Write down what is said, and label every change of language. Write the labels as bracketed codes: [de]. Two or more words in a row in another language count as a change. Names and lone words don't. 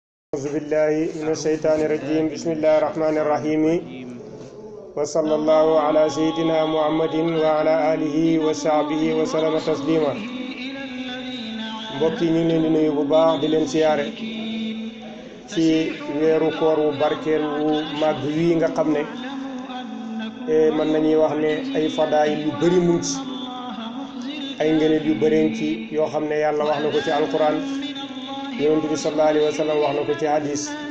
[ar] أعوذ بالله من الشيطان الرجيم بسم الله الرحمن الرحيم وصلى الله على سيدنا محمد وعلى آله وصحبه وسلم تسليما [wo] mbokk yi ñu ngi leen di nuyu bu baax di leen siyaare ci weeru koor wu barkeel wu màgg wii nga xam ne mën nañuy wax ne ay fadaayil yu bëri mu ngi ci ay ngëneel yu bëri ci yoo xam ne yàlla wax na ko ci alquran yonent bi [ar] صلى الله عليه وسلم [wo] wax na ko ci hadis